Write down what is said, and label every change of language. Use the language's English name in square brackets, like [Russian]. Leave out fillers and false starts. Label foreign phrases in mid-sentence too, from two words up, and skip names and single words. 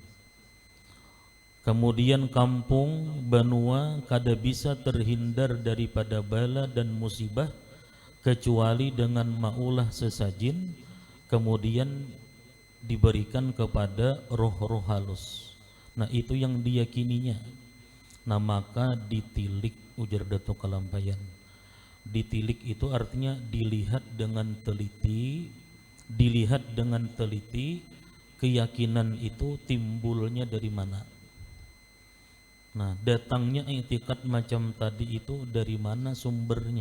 [Banjar] Kemudian kampung, benua kada bisa terhindar daripada bala dan musibah kecuali dengan maulah sesajin kemudian diberikan kepada roh-roh halus. Nah itu yang diyakininya. Nah maka ditilik, ujar Datuk Kalampayan. Ditilik itu artinya dilihat dengan teliti keyakinan itu timbulnya dari mana. Nah datangnya i'tiqad macam tadi itu dari mana sumbernya.